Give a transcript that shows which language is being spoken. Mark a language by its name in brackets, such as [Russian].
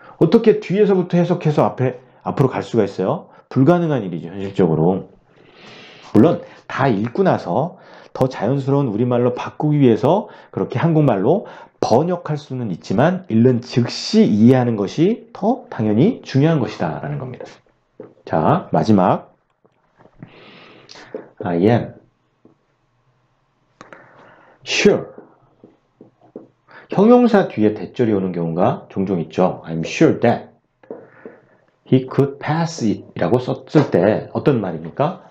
[Korean] 어떻게 뒤에서부터 해석해서 앞으로 갈 수가 있어요? 불가능한 일이죠, 현실적으로. 물론 다 읽고 나서 더 자연스러운 우리말로 바꾸기 위해서 그렇게 한국말로 번역할 수는 있지만 읽는 즉시 이해하는 것이 더 당연히 중요한 것이다 라는 겁니다. 자, 마지막 [English] I am sure. [Korean] 형용사 뒤에 대절이 오는 경우가 종종 있죠. [English] I'm sure that he could pass it [Korean] 이라고 썼을 때 어떤 말입니까?